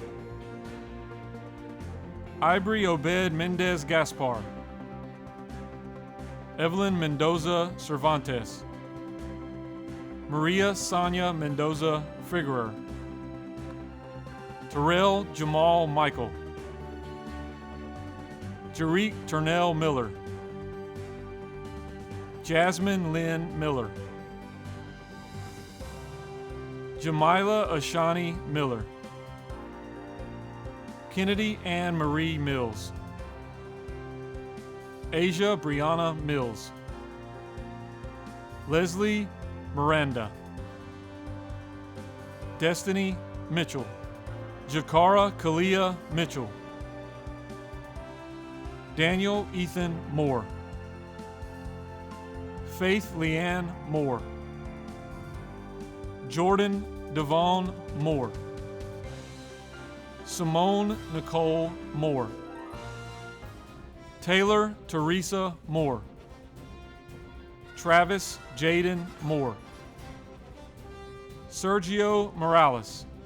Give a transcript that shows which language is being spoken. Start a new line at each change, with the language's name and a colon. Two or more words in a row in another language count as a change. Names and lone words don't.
English: Ivory Obed Mendez Gaspar. Evelyn Mendoza Cervantes. Maria Sonia Mendoza Friguerer. Terrell Jamal Michael. Jarique Turnell Miller. Jasmine Lynn Miller. Jamila Ashani Miller. Kennedy Ann Marie Mills. Asia Brianna Mills. Leslie Miranda. Destiny Mitchell. Jakara Kalia Mitchell. Daniel Ethan Moore. Faith Leanne Moore. Jordan Devon Moore. Simone Nicole Moore. Taylor Teresa Moore. Travis Jaden Moore. Sergio Morales.